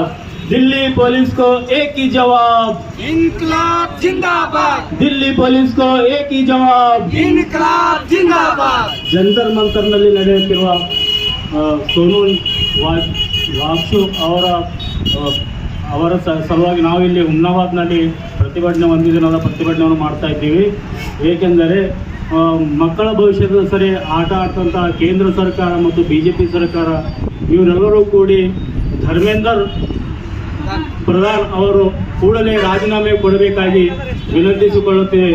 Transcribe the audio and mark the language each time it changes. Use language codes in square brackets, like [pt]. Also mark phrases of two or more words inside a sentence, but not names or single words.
[hi] दिल्ली पुलिस को एक ही जवाब, इंक़लाब ज़िंदाबाद, दिल्ली पुलिस को एक ही जवाब। इंक़लाब ज़िंदाबाद. [kn] ಜಂತರ್ ಮಂತರ್ನಲ್ಲಿ ನಡೆಯುತ್ತಿರುವ ಸೋನು ವಾಗ್ಚು ಅವರ ಸಲುವಾಗಿ ನಾವಿಲ್ಲಿ ಹುಮ್ನಾಬಾದ್ನಲ್ಲಿ ಪ್ರತಿಭಟನೆ ಒಂದು ದಿನದ ಪ್ರತಿಭಟನೆಯನ್ನು ಮಾಡ್ತಾ ಇದ್ದೀವಿ. ಏಕೆಂದರೆ ಮಕ್ಕಳ ಭವಿಷ್ಯದ ಸರಿ ಆಟ ಆಡ್ತಂಥ ಕೇಂದ್ರ ಸರ್ಕಾರ ಮತ್ತು BJP ಸರ್ಕಾರ ಇವರೆಲ್ಲರೂ ಕೂಡಿ ಧರ್ಮೇಂದ್ರ ಪ್ರಧಾನ್ ಅವರು ಕೂಡಲೇ ರಾಜೀನಾಮೆ ಕೊಡಬೇಕಾಗಿ ವಿನಂತಿಸಿಕೊಳ್ಳುತ್ತೇವೆ.